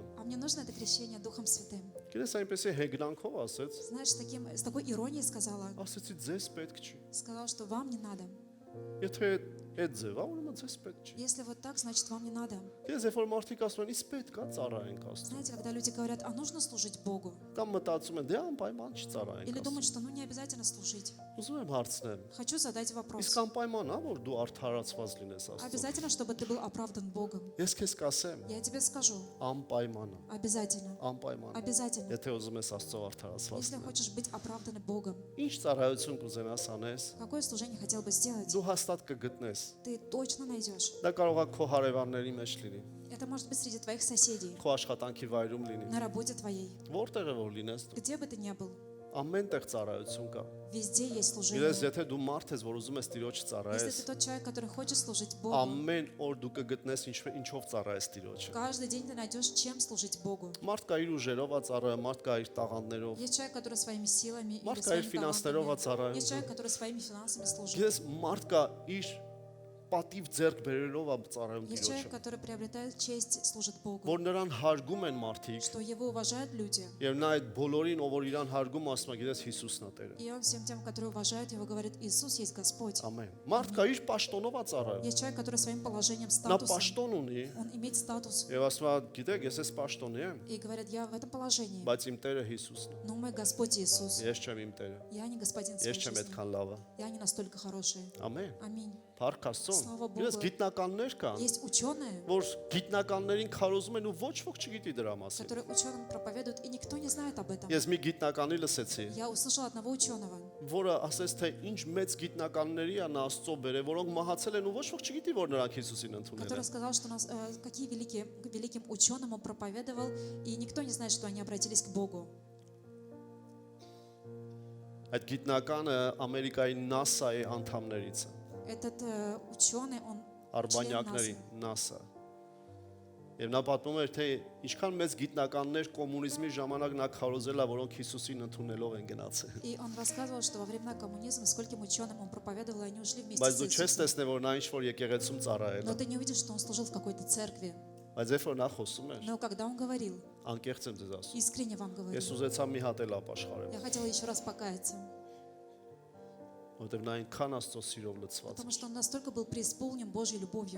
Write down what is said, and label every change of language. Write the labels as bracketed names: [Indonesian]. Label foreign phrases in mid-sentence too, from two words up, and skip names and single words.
[Russian] а мне нужно это крещение Духом Святым. [Armenian] Գիտես այնպեսի հեգնանքով ասեց, [Russian] Знаешь, с такой иронией сказала, [Armenian] ասեցի ձեզ պետք չի։ [Russian] сказала, что вам не надо. [Armenian] Եթե այդ ձևա, ուրեմն ձեզ պետք չի։ [Russian] Если вот так, значит вам не надо. [Armenian] Ես երբ որ մարդիկ ասում են, իսկ պետք է ծառայենք Աստծուն։ [Russian] Знаете, когда люди говорят, а нужно служить Богу? [Armenian] Կամ մտածում են, դե անպայման չծառայենք [Russian] Или [Armenian] Աստծուն։ [Russian] думают, что ну не обязательно служить. [Armenian] Ուզում եմ հարցնեմ, [Russian] Хочу задать вопрос. [Armenian] իսկ անպայման է, որ դու արդարացված լինես Աստծուն։ [Russian] Обязательно, чтобы ты был оправдан Богом? [Armenian] Ես քեզ կասեմ, [Russian] Я тебе скажу. [Armenian] անպայման է, [Russian] Обязательно. [Armenian] անպայման։ [Russian] Обязательно. [Armenian] Եթե ուզում ես Աստծով արդարացված [Russian] Если [Armenian] լինել։ [Russian] хочешь быть оправдан Богом, [Armenian] Ինչ ծառայություն կուզենաս անես, [Russian] какое служение хотел бы сделать, [Armenian] դու հաստատ կգտնես։ [Russian] ты точно найдешь. [Armenian] Դա կարող է քո հարևանների մեջ լինի, [Russian] Это может быть среди твоих соседей, [Armenian] քո աշխատանքի վայրում լինի։ [Russian] на работе твоей, [Armenian] Որտեղ է որ լինես դու։ [Russian] где бы ты ни был. [Armenian] Ամեն տեղ ծառայություն կա։ [Russian] Везде есть [Armenian] Գիտես, [Russian] служение. [Armenian] եթե դու մարդ ես, որ ուզում ես Տիրոջ [Russian] Если [Armenian] ծառայես, [Russian] ты тот человек, который хочет служить Богу, [Armenian] ամեն օր դու կգտնես ինչով ծառայես Տիրոջը։ [Russian] каждый день ты найдешь, чем служить Богу. [Armenian] Մարդ կա իր ուժերով ա ծառայում, մարդ կա իր տաղանդներով։ [Russian] Есть человек, который своими силами или [Armenian] Մարդ կա իր [Russian] своими [Armenian] ֆինանսներով ա [Russian] талантами. [Armenian] ծառայում։ [Russian] Есть человек, который своими финансами служит. [Armenian] Գիտես, մարդ կա իր պատիվ ձեռք բերելով ա ծառայում [Russian] Есть человек, [Armenian] Տիրոջը։ [Russian] который приобретает честь, служит Богу. [Armenian] Որ նրան հարգում են մարդիկ, [Russian] Что его уважают люди. [Armenian] եւ նա այդ բոլորին, ով որ իրան հարգում, ասում է, գիտես, Հիսուսն է Տերը։ [Russian] И он всем тем, которые уважают его, говорит, Иисус есть Господь. [Armenian] Ամեն։ Մարդ կա իր պաշտոնով ա ծառայում։ [Russian] Есть человек, который своим положением, [Armenian] Նա [Russian] статусом, [Armenian] պաշտոն ունի [Russian] он имеет статус. [Armenian] եւ ասում է, գիտեք, ես էս պաշտոնի եմ, [Russian] И говорят, я в этом положении. [Armenian] բայց իմ Տերը Հիսուսն է։ [Russian] Но мой Господь Иисус. [Armenian] Ես չեմ իմ Տերը։ [Russian] Я не господин [Armenian] Ես [Russian] своей [Armenian] չեմ [Russian] жизни. [Armenian] այդքան լավը։ [Russian] Я не настолько хороший. [Armenian] Ամեն։ [Russian] Аминь. [Armenian] Փառք Աստծուն։ [Russian] Слава Богу. [Armenian] Գիտես, գիտնականներ կան, [Russian] Есть ученые, [Armenian] որ գիտնականներին քարոզում են ու ոչ ոք չգիտի дրա մասին։ [Russian] которые ученым проповедуют, и никто не знает об этом. [Armenian] Ես մի գիտնականի լսեցի, [Russian] Я услышал одного ученого, [Armenian] որը ասեց, թե ինչ մեծ գիտնականների է նա Աստծո բերել, որոնք մահացել են ու ոչ ոք չգիտի, որ նրանք Հիսուսին ընդունել [Russian] который [Armenian] են։ [Russian] сказал, что нас, какие великим ученым он проповедовал, и никто не знает, что они обратились к Богу. [Armenian] Այդ гитնականը Ամերիկայի NASA-ի անդամներից է, [Russian] Этот ученый, он член [Armenian] արբանյակների [Russian] НАСА. [Armenian] NASA։ Եվ նա պատմում էր, թե ինչքան մեծ գիտնականներ կոմունիզմի ժամանակ նա քարոզել է, որոնք Հիսուսին ընդունելով են գնացել։ [Russian] И он рассказывал, что во времена коммунизма скольким ученым он проповедовал, и они ушли вместе [Armenian] Բայց [Russian] с [Armenian] դու չես [Russian] Иисусом. [Armenian] տեսնե, որ նա ինչ-որ եկեղեցում ծառայել [Russian] Но [Armenian] է։ [Russian] ты не увидишь, что он служил в какой-то церкви. [Armenian] Բայց երբ որ նա խոսում էր, [Russian] Но когда он говорил, [Armenian] անկեղծ եմ ձեզ ասում, [Russian] искренне вам говорю, [Armenian] ես ուզեցա մի հատ էլ ապաշխարեմ։ [Russian] я хотела еще раз покаяться. [Armenian] որովհետև նա այնքան Աստծո սիրով լցված [Russian] потому [Armenian] է։ [Russian] что он настолько был преисполнен Божьей любовью.